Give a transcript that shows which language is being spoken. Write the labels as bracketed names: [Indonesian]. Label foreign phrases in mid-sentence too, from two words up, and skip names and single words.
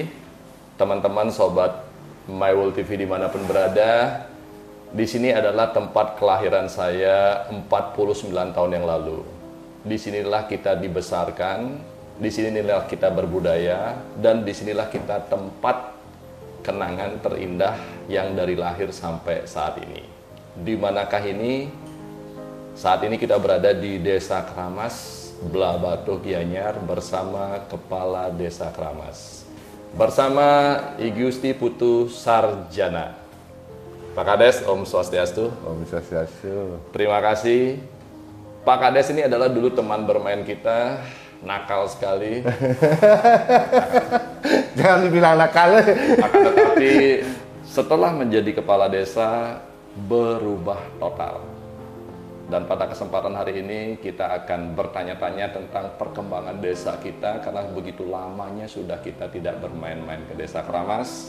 [Indonesian] Teman-teman sobat My World TV dimanapun berada, di sini adalah tempat kelahiran saya 49 tahun yang lalu. Di sinilah kita dibesarkan, di sinilah kita berbudaya, dan di sinilah kita tempat kenangan terindah yang dari lahir sampai saat ini. Di manakah ini? Saat ini kita berada di Desa Kramas, Blabatu Gianyar bersama Kepala Desa Kramas. Bersama I Gusti Putu Sarjana. Pak Kades, [Balinese] Om Swastiastu. Om Swastiastu. [Indonesian] Terima kasih. Pak Kades ini adalah dulu teman bermain kita, nakal sekali. Jangan dibilang nakal. Tetapi setelah menjadi kepala desa, berubah total. Dan pada kesempatan hari ini kita akan bertanya-tanya tentang perkembangan desa kita, karena begitu lamanya sudah kita tidak bermain-main ke Desa Kramas.